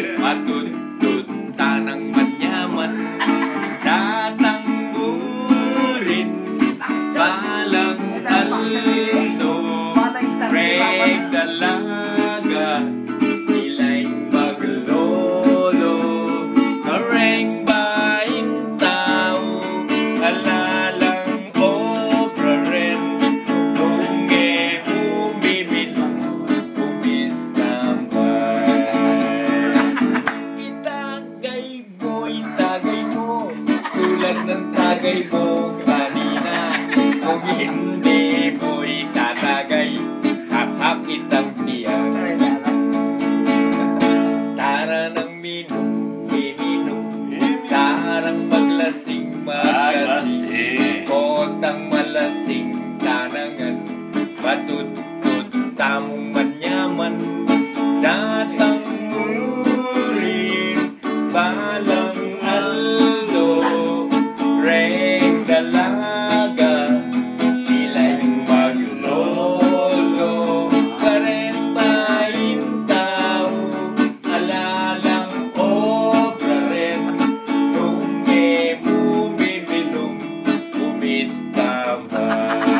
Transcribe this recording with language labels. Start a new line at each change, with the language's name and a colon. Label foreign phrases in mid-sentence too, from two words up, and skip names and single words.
Pampanga: Matutod tanang manyaman, datang murid, balang aldo, reg dalaga, ilay maglolo, reng bain tao, alalang obra rin, tungge bumibit, bumistambay.
Filipino: Itagay mo, tulad ng tagay mo kanina. Kung hindi mo itatagay, hap-hap kitang tiyak. Tara ng minom, iminom, tarang maglasing, maglasing,
Pampanga: kotang malasing, tanangan, matutod, tamong manyaman, datang murid, balang aldo, reng dalaga, ilay maglolo, karentahin tao, alalang obra rin, tungge bumibilong, bumistambay.